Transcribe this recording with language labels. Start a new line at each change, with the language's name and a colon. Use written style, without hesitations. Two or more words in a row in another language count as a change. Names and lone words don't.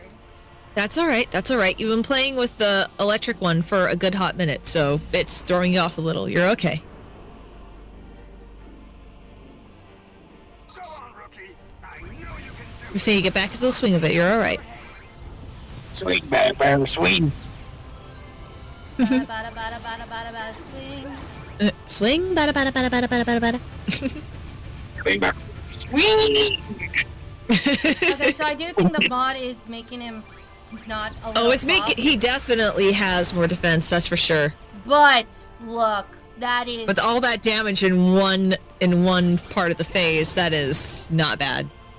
English: That's alright, that's alright. You've been playing with the electric one for a good hot minute, so it's throwing you off a little. You're okay. Go on, rookie. I know you can do You see, you get back into the swing of it, you're alright. Sweet, bad, sweet. Bada, bada, bada, bada, bada, bada, swing. Swing, bada bada bada bada bada bada bada. Sweet. Okay, so I do think the bot is making him not a little Oh, it's making. soft. He definitely has more defense, that's for sure. But look, that is With all that damage in one part of the phase, that is not bad.